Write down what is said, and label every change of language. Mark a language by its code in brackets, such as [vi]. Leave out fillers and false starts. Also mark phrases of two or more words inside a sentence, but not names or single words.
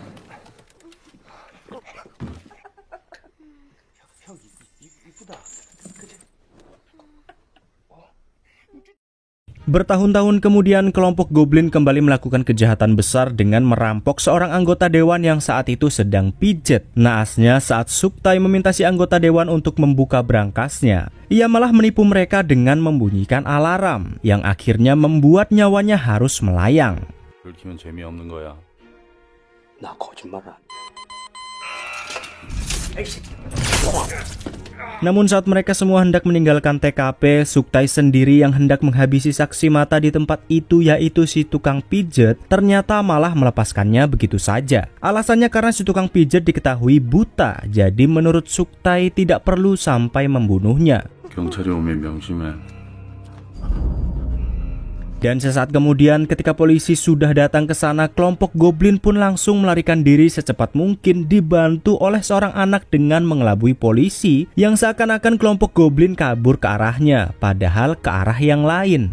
[id] Bertahun-tahun kemudian, kelompok Goblin kembali melakukan kejahatan besar dengan merampok seorang anggota dewan yang saat itu sedang pijet. Naasnya, saat Suktai meminta si anggota dewan untuk membuka brankasnya, ia malah menipu mereka dengan membunyikan alarm, yang akhirnya membuat nyawanya harus melayang. [ko] 들키면 재미없는 거야. 나 거짓말 안 해. [id] Namun saat mereka semua hendak meninggalkan TKP, Suktai sendiri yang hendak menghabisi saksi mata di tempat itu, yaitu si tukang pijet, ternyata malah melepaskannya begitu saja. Alasannya karena si tukang pijet diketahui buta, jadi menurut Suktai tidak perlu sampai membunuhnya. [ko] 경찰이 오면 명심해. [id] Dan sesaat kemudian ketika polisi sudah datang ke sana, kelompok Goblin pun langsung melarikan diri secepat mungkin, dibantu oleh seorang anak dengan mengelabui polisi yang seakan-akan kelompok Goblin kabur ke arahnya, padahal ke arah yang lain.